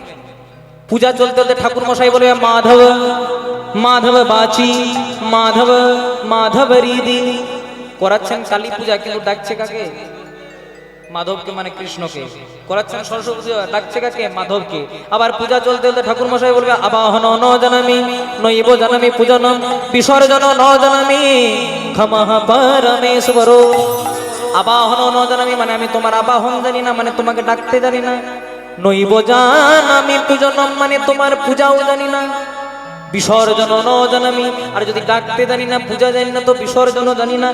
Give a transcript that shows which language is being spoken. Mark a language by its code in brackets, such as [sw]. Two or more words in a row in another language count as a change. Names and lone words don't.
[bn] পূজা চলতে চলতে ঠাকুর মশাই বলবে [sa] মাধব মাধব বাচি মাধব মাধব রিদি। [bn] করাচ্ছেন কালী পূজা, কিন্তু ডাকছে কাকে? মাধবকে, মানে কৃষ্ণকে। করাচ্ছেন সরস্বতী পূজা, ডাকছে কাকে? মাধবকে। আবার পূজা চলতে চলতে ঠাকুর মশাই বলবে [sa] আবাহন ন জানামি নৈব জানামি পূজনম বিসর্জন ন জানামি ক্ষমঃ পরমেশ্বর। আবাহন ন জানামি [bn] মানে আমি তোমার আবাহন জানি না, মানে তোমাকে ডাকতে জানি না। [sa] নৈব জানামি পূজনম [bn] মানে তোমার পূজাও জানি না। [sa] বিসর্জন ন জানামি, [bn] আর যদি ডাকতে জানি না, পূজা জানি না, তো বিসর্জনও জানি না।